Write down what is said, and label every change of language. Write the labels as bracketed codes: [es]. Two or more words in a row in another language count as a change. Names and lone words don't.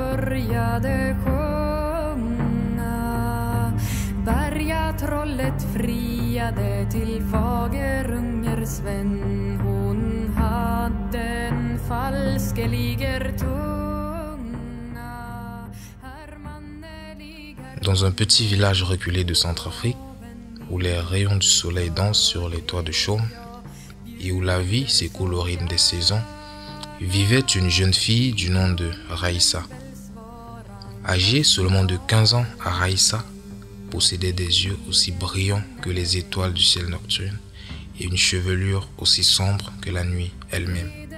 [sv] började sjunga. Bergatrollet friade till Fagerunger Sven. Hon hade en falskeliger tunga. [fr] Dans un petit village reculé de Centrafrique, où les rayons du soleil dansent sur les toits de chaume et où la vie s'écoule au rythme des saisons, vivait une jeune fille du nom de Raïssa. Âgée seulement de 15 ans, Raïssa possédait des yeux aussi brillants que les étoiles du ciel nocturne et une chevelure aussi sombre que la nuit elle-même.